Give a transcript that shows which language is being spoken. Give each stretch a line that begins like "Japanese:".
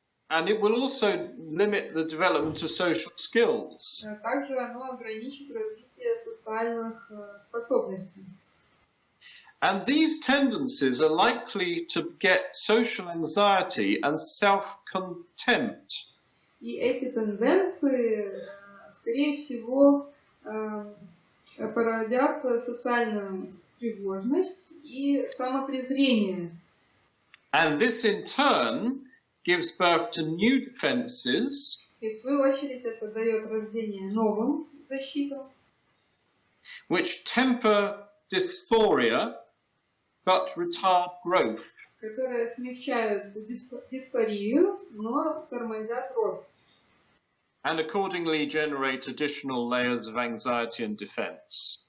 English: And it will also limit the development of social skills.
Russian: Также оно ограничит развитие социальных способностей.
English: And these tendencies are likely to get social anxiety and self-contempt.
Russian: И эти тенденции, скорее всего, породят социальную тревожность и самопрезрение.
English: And this in turn gives birth to new defenses.
Russian: И в свою очередь это дает рождение новым защитам.
English: Which temper dysphoria, but retard growth.
Russian: Которые смягчают дисфорию, но тормозят рост.
English: And accordingly generate additional layers of anxiety and defense.